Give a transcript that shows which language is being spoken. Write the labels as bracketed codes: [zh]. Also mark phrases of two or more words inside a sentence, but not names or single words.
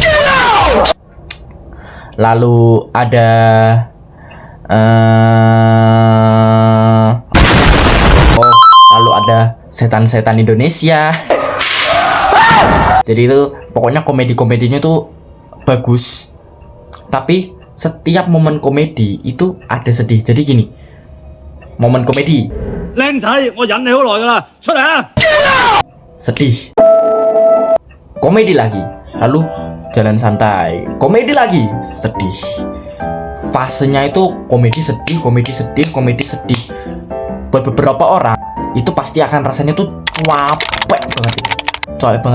[id] Lalu ada lalu ada setan-setan Indonesia. Jadi itu pokoknya komedi-komedinya tuh bagus. Tapi setiap momen komedi itu ada sedih. Jadi gini, momen komedi, [yue] 靚仔，我忍你好耐㗎啦，出嚟啊！ [id] sedih, komedi lagi, lalu jalan santai, komedi lagi, sedih. Fasenya itu komedi sedih, komedi sedih, komedi sedih. Buat beberapa orang itu pasti akan rasanya tuh capek banget.